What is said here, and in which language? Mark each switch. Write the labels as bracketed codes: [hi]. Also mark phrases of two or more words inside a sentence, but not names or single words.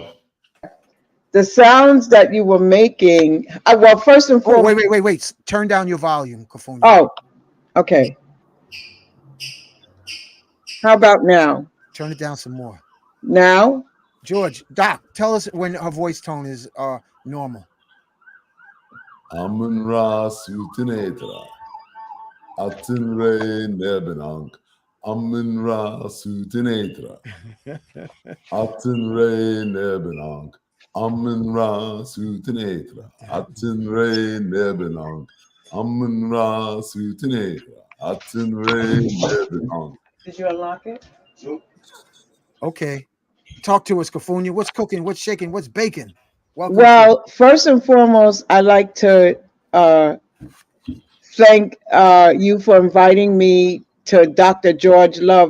[en] The sounds that you were making, well, first and foremost. Wait. Turn down your volume, Cafunia. Oh, okay. How about now? Turn it down some more. Now? George, Doc, tell us when her voice tone is normal. Amun Ra Sutinedra. Atin Re Nebenank. Amun Ra Sutinedra. Atin Re Nebenank. Amun Ra Sutinedra. Atin Re Nebenank. Amun Ra Sutinedra. Atin Re Nebenank. Did you unlock it? Okay. Talk to us, Kafunya. What's cooking? What's shaking? What's baking? Welcome to Well, first and foremost, I'd like to thank you for inviting me to Dr. George Love.